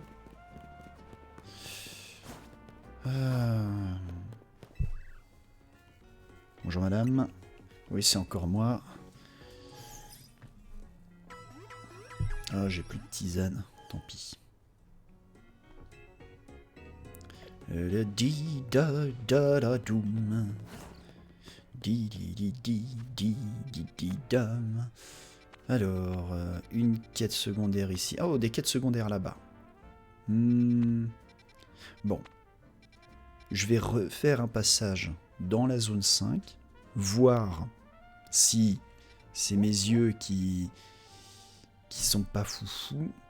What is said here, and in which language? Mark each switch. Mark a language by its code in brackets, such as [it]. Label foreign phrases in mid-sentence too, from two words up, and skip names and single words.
[fr] Bonjour madame. Oui, c'est encore moi. Ah, j'ai plus de tisane. Tant pis. Le di da da da doum. Di di di di di di di dam. Alors, une quête secondaire ici. Oh, des quêtes secondaires là-bas. Bon. Je vais refaire un passage dans la zone 5. Voir si c'est mes yeux qui sont pas foufous.